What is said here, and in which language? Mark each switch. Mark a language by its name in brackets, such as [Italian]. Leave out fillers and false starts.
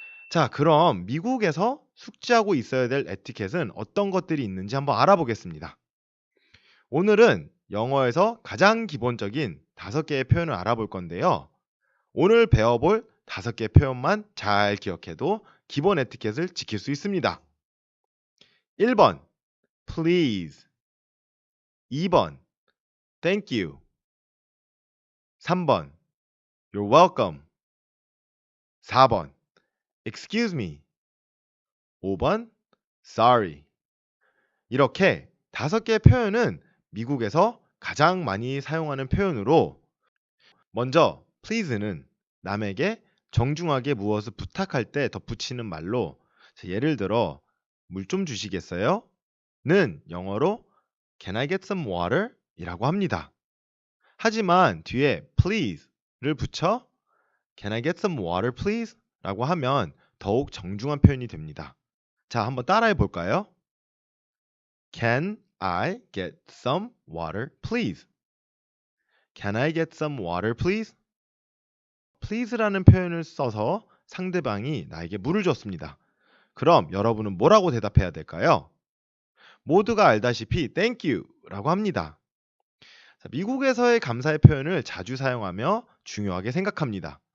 [Korean] 자, 그럼 미국에서 숙지하고 있어야 될 에티켓은 어떤 것들이 있는지 한번 알아보겠습니다. 오늘은 영어에서 가장 기본적인 5개의 표현을 알아볼 건데요. 오늘 배워볼 5개 표현만 잘 기억해도 기본 에티켓을 지킬 수 있습니다. [English] 1번 please, 2번 thank you, 3번 you're welcome, 4번 excuse me, 5번 sorry. [Korean] 이렇게 5개의 표현은 미국에서 가장 많이 사용하는 표현으로 먼저 please는 남에게 정중하게 무엇을 부탁할 때 덧붙이는 말로 예를 들어 물 좀 주시겠어요? 는 영어로 [English] Can I get some water? [Korean] 이라고 합니다. 하지만 뒤에 please를 붙여 [English] Can I get some water please? [Korean] 라고 하면 더욱 정중한 표현이 됩니다. 자, 한번 따라해 볼까요? [English] Can I get some water please? Can I get some water please? [Korean] please라는 표현을 써서 상대방이 나에게 물을 줬습니다. 그럼 여러분은 뭐라고 대답해야 될까요? 모두가 알다시피 [English] thank you [Korean] 라고 합니다. 미국에서의 감사의 표현을 자주 사용하며 중요하게 생각합니다.